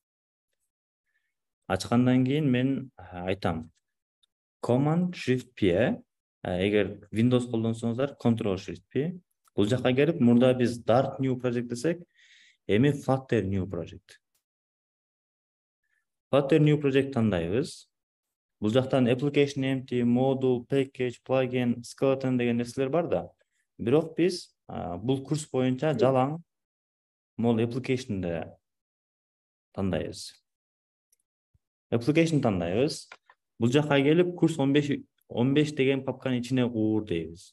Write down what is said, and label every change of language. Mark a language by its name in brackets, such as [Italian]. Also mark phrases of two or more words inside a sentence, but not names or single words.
[Kyrgyz] Ачкандан кийин мен айтам [English] Command Shift P. [Kyrgyz] Эгер Windows колдонсоңуздар [English] Control Shift P. [Kyrgyz] Бул жакка келип, мурда биз [English] Dart New Project [Kyrgyz] десек, эми [English] Flutter New Project. Flutter New Project [Kyrgyz] тандайбыз. Бул жактан [English] application empty, module, package, plugin, skeleton [Kyrgyz] деген нерселер бар да. Бирок биз бул курс боюнча жалаң мол application'ды тандайбыз. Application тандайбыз. Бул жакка келип курс 15 деген папканын ичине куур дейбиз.